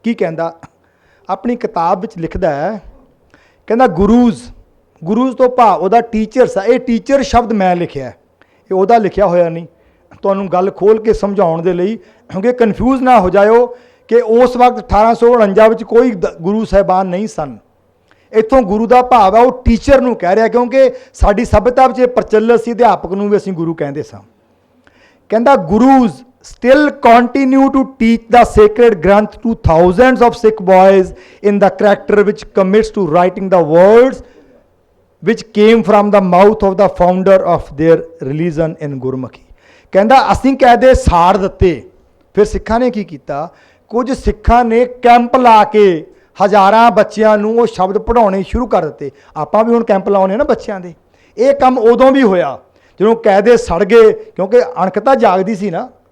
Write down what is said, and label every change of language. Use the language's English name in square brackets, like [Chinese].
[Punjabi] ਕੀ ਕਹਿੰਦਾ, ਆਪਣੀ ਕਿਤਾਬ ਵਿੱਚ ਲਿਖਦਾ ਹੈ, ਕਹਿੰਦਾ ਗੁਰੂਜ਼ ਤੋਂ ਭਾਵ ਉਹਦਾ ਟੀਚਰਸ ਆ। ਇਹ ਟੀਚਰ ਸ਼ਬਦ ਮੈਂ ਲਿਖਿਆ, ਇਹ ਉਹਦਾ ਲਿਖਿਆ ਹੋਇਆ ਨਹੀਂ। ਤੁਹਾਨੂੰ ਗੱਲ ਖੋਲ ਕੇ ਸਮਝਾਉਣ ਦੇ ਲਈ, ਕਿਉਂਕਿ ਕਨਫਿਊਜ਼ ਨਾ ਹੋ ਜਾਇਓ ਕਿ ਉਸ ਵਕਤ 1849 ਵਿੱਚ ਕੋਈ ਗੁਰੂ ਸਾਹਿਬਾਨ ਨਹੀਂ ਸਨ। ਇੱਥੋਂ ਗੁਰੂ ਦਾ ਭਾਵ ਹੈ ਉਹ ਟੀਚਰ ਨੂੰ ਕਹਿ ਰਿਹਾ, ਕਿਉਂਕਿ ਸਾਡੀ ਸਭਿਅਤਾ ਵਿੱਚ ਇਹ ਪ੍ਰਚਲਿਤ ਸੀ, ਅਧਿਆਪਕ ਨੂੰ ਵੀ ਅਸੀਂ ਗੁਰੂ ਕਹਿੰਦੇ ਸਾਂ। ਕਹਿੰਦਾ [English] Gurus still continue to teach the sacred granth to thousands of Sikh boys in the character which commits to writing the words which came from the mouth of the founder of their religion in Gurmukhi। [Punjabi] ਕਹਿੰਦਾ ਅਸੀਂ ਕਾਇਦੇ ਸਾੜ ਦਿੱਤੇ। ਫਿਰ ਸਿੱਖਾਂ ਨੇ ਕੀ ਕੀਤਾ, ਕੁਝ ਸਿੱਖਾਂ ਨੇ ਕੈਂਪ ਲਾ ਕੇ ਹਜ਼ਾਰਾਂ ਬੱਚਿਆਂ ਨੂੰ ਉਹ ਸ਼ਬਦ ਪੜ੍ਹਾਉਣੇ ਸ਼ੁਰੂ ਕਰ ਦਿੱਤੇ। ਆਪਾਂ ਵੀ ਹੁਣ ਕੈਂਪ ਲਾਉਣੇ ਨਾ ਬੱਚਿਆਂ ਦੇ। ਇਹ ਕੰਮ ਉਦੋਂ ਵੀ ਹੋਇਆ ਜਦੋਂ ਕਾਇਦੇ ਸੜ ਗਏ, ਕਿਉਂਕਿ ਅਣਖਤਾ ਜਾਗਦੀ ਸੀ ਨਾ।